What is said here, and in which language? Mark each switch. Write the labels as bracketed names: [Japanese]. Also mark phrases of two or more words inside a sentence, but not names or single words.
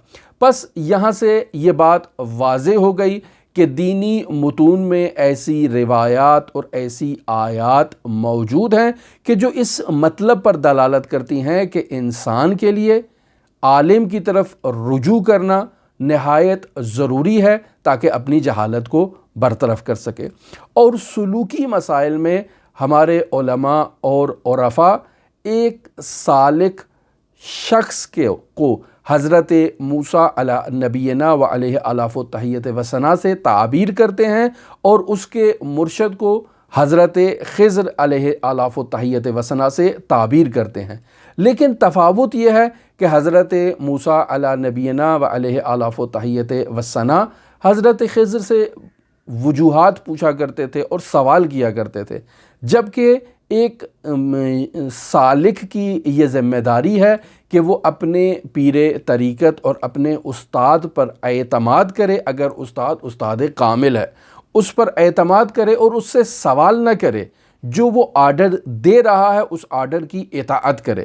[Urdu] پس یہاں سے یہ بات واضح ہو گئی کہ دینی متون میں ایسی روایات اور ایسی آیات موجود ہیں کہ جو اس مطلب پر دلالت کرتی ہیں کہ انسان کے لیے عالم کی طرف رجوع کرنا نہایت ضروری ہے تاکہ اپنی جہالت کو برطرف کر سکے۔ اور سلوکی مسائل میں ہمارے علماء اور عرفاء ایک سالک شخص کو حضرت موسیٰ [Arabic] علی نبینا و علیہ آلاف و تحیت و ثنا [Urdu] سے تعبیر کرتے ہیں، اور اس کے مرشد کو حضرت خضر [Arabic] علیہ آلاف و تحیت و ثنا [Urdu] سے تعبیر کرتے ہیں۔ لیکن تفاوت یہ ہے کہ حضرت موسیٰ [Arabic] علی نبینا و علیہ آلاف و تحیت و ثنا [Urdu] حضرت خضر سے وجوہات پوچھا کرتے تھے اور سوال کیا کرتے تھے، جبکہ ایک سالک کی یہ ذمہ داری ہے کہ وہ اپنے پیر طریقت اور اپنے استاد پر اعتماد کرے، اگر استاد کامل ہے اس پر اعتماد کرے اور اس سے سوال نہ کرے، جو وہ آرڈر دے رہا ہے اس آرڈر کی اطاعت کرے۔